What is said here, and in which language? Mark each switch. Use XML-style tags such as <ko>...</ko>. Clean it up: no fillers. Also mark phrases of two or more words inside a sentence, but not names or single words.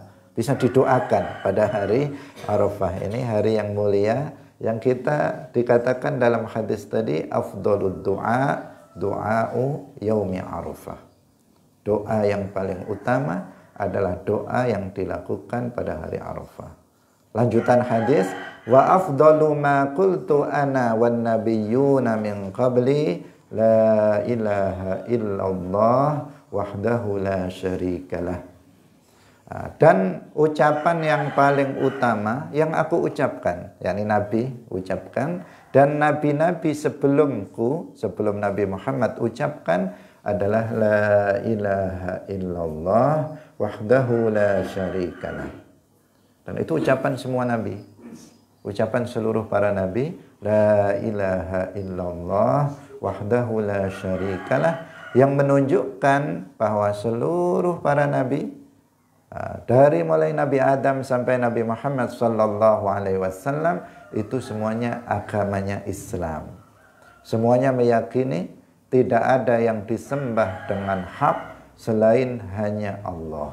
<id>Bisa didoakan pada hari Arafah ini, hari yang mulia, yang kita dikatakan dalam hadis tadi,</id> <ar>أفضل الدعاء دعاء يوم عرفة.</ar> <id>Doa yang paling utama adalah doa yang dilakukan pada hari Arafah. Lanjutan hadis,</id> <ar>وأفضل ما قلت أنا والنبيون من قبلي لا إله إلا الله وحده لا شريك له.</ar> <id>Dan ucapan yang paling utama yang aku ucapkan, yakni Nabi ucapkan, dan nabi-nabi sebelumku, sebelum Nabi Muhammad ucapkan adalah</id> <ar>لا إله إلا الله وحده لا شريك له.</ar> <id>Dan itu ucapan semua nabi, ucapan seluruh para nabi,</id> <ar>لا إله إلا الله وحده لا شريك له,</ar> <id>yang menunjukkan bahwa seluruh para nabi, dari mulai Nabi Adam sampai Nabi Muhammad</id> <ar>صلى الله عليه وسلم,</ar> <id>itu semuanya agamanya Islam. Semuanya meyakini tidak ada yang disembah dengan hak selain hanya Allah.</id>